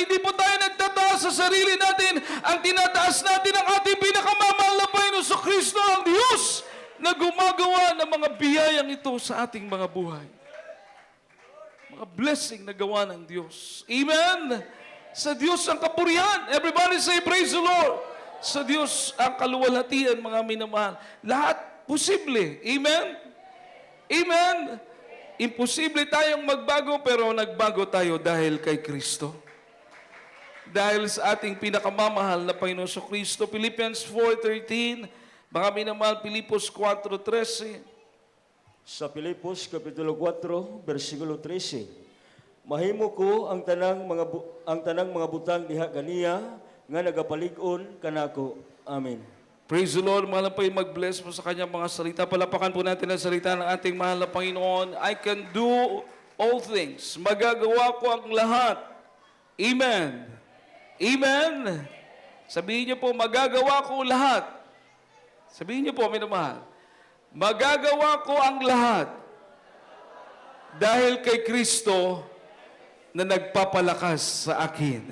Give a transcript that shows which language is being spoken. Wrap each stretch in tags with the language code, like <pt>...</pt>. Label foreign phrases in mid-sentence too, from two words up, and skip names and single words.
<tl>Hindi po tayo nagtataas sa sarili natin, ang tinataas natin ang ating pinakamamahal na Panginoon sa Kristo ang Diyos, na gumagawa ng mga biyayang ito sa ating mga buhay. Mga blessing na gawa ng Diyos. Amen? Sa Diyos ang kapurihan.</tl> <en>Everybody say, praise the Lord.</en> <tl>Sa Diyos ang kaluwalhatian, mga minamahal. Lahat posible. Amen? Amen? Imposible tayong magbago, pero nagbago tayo dahil kay Kristo. Dahil sa ating pinakamamahal na Panginoon sa Kristo. Philippians 4:13, mga minamahal, Pilipos 4:13. Sa Pilipos, Kapitulo 4, versikulo 13.</tl> <ceb>Mahimo ko ang tanang mga butang diha kaniya nga nagapalig-on kanako.</ceb> <tl>Amen.</tl> <en>Praise the Lord.</en> <tl>Mahal na po yung mag-bless po sa kanyang mga salita. Palapakan po natin ang salita ng ating mahal na Panginoon.</tl> <en>I can do all things.</en> <tl>Magagawa ko ang lahat. Amen. Amen. Sabihin niyo po, magagawa ko lahat. Sabihin niyo po, minamahal, magagawa ko ang lahat dahil kay Kristo na nagpapalakas sa akin.</tl>